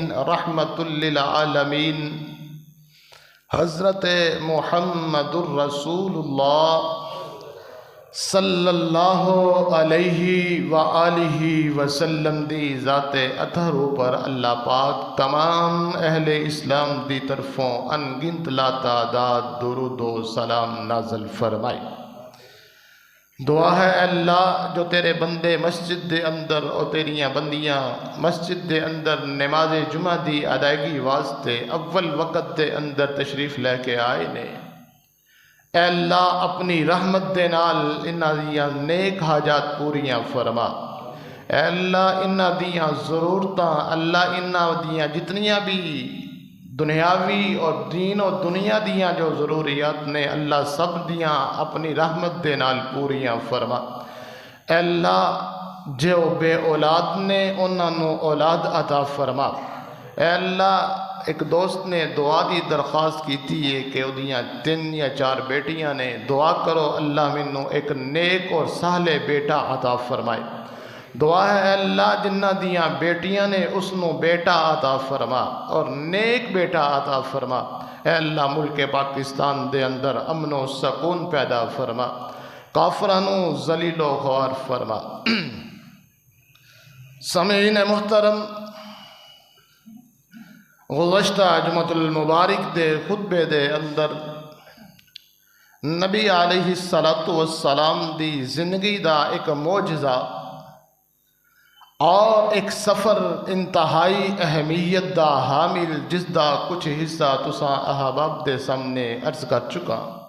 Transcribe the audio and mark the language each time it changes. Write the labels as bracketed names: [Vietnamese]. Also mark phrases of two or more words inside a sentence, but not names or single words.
[Punjabi] رحمت للعالمین حضرت محمد الرسول اللہ [Arabic] صلی اللہ علیہ وآلہ وسلم [Punjabi] دی ذات اطہر پر اللہ پاک تمام اہل اسلام دی طرفوں انگنت لا تعداد درود و سلام نازل فرمائے. دعا ہے اللہ جو تیرے بندے مسجد دے اندر اور تیریاں بندیاں مسجد دے اندر نماز جمعہ دی ادائیگی واسطے اول وقت دے اندر تشریف لے کے آئے نے، اے اللہ اپنی رحمت دے نال انہاں دیاں نیک حاجات پوریاں فرما۔ اے اللہ انہاں دیاں ضرورتاں، اللہ انہاں دیاں جتنیاں بھی دنیاوی اور دین و دنیا دیاں جو ضروریات نے اللہ سب دیاں اپنی رحمت دے نال پوریاں فرما۔ اے اللہ جو بے اولاد نے انہاں نو اولاد عطا فرما۔ اے اللہ ایک دوست نے دعا دی درخواست کیتی ہے کہ اودیاں 3 یا 4 بیٹیاں نے، دعا کرو اللہ منوں ایک نیک اور صالح بیٹا عطا فرمائے۔ دعا ہے اے اللہ جنہ دیاں بیٹیاں نے اس نو بیٹا عطا فرما اور نیک بیٹا عطا فرما۔ اے اللہ ملک پاکستان دے اندر امن و سکون پیدا فرما، کافراں نو ذلیل و خوار فرما۔ سامعین محترم، گزشتہ جمعۃ المبارک دے خطبے دے اندر نبی [Arabic] علیہ السلام [Punjabi] دی زندگی دا ایک معجزہ اور ایک سفر انتہائی اہمیت دا حامل جس دا کچھ حصہ تساں احباب دے سامنے عرض کر چکا۔